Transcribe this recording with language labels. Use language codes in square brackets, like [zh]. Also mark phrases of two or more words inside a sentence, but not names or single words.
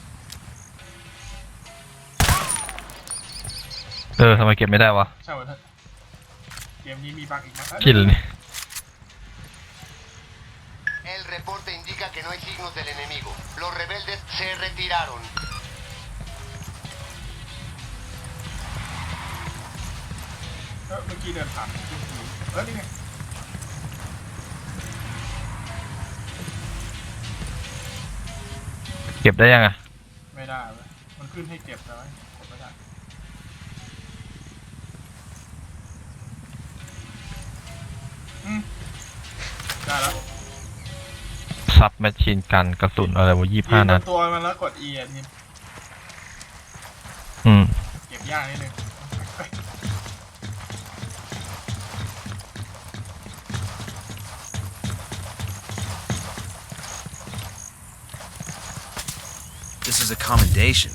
[th] ทำไมเก็บไม่ได้วะ ใช่เหรอเถอะเกมนี้มีบั๊กอีกนะ คิดเลยนี่ [es] El reporte indica que no hay signos del enemigo. Los rebeldes se retiraron. [th] เมื่อกี้เดินผ่านนี่ไง เก็บได้ยังอะ ไม่ได้เว้ยมันขึ้นให้เก็บแต่ว่ากดไม่ได้ได้แล้ว [en] submachine gun [th] กระสุนอะไรวะ25 นัด ตัวมันแล้วกด E อ่ะที เก็บยากนิดนึง [en] This is a commendation.